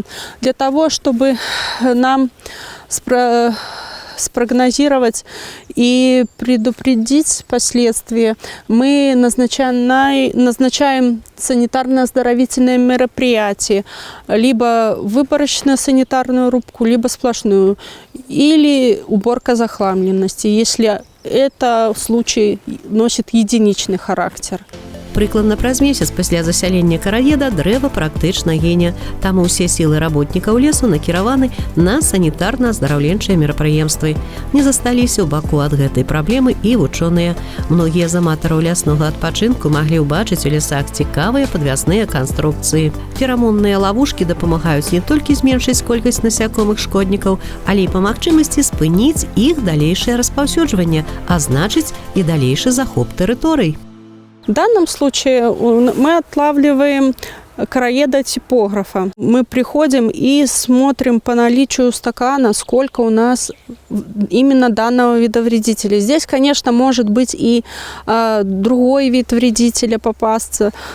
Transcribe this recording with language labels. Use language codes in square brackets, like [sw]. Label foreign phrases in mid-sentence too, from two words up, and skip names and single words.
[ru] Для того, чтобы нам спрогнозировать и предупредить последствия, мы назначаем санитарно-оздоровительные мероприятия, либо выборочно-санитарную рубку, либо сплошную, или уборка захламленности, если это случай носит единичный характер. [be] Прыкладна праз месяц пасля засялення караеда дрэва практычна гіне. Таму ўсе сілы работнікаў лесу накіраваны на санітарна-аздараўленчыя мерапрыемствы. Не засталіся ў баку ад гэтай праблемы і вучоныя. Многія з аматараў ляснога адпачынку маглі ўбачыць у лесах цікавыя падвязныя канструкцыі. Ферамонныя лавушкі дапамагаюць не толькі зменшыць колькасць насякомых шкоднікаў, але і па магчымасці спыніць іх далейшае распаўсюджванне, а значыць і далейшы захоп тэрыторый. [ru] В данном случае мы отлавливаем короеда-типографа. Мы приходим и смотрим по наличию стакана, сколько у нас именно данного вида вредителей. Здесь, конечно, может быть и другой вид вредителя попасться.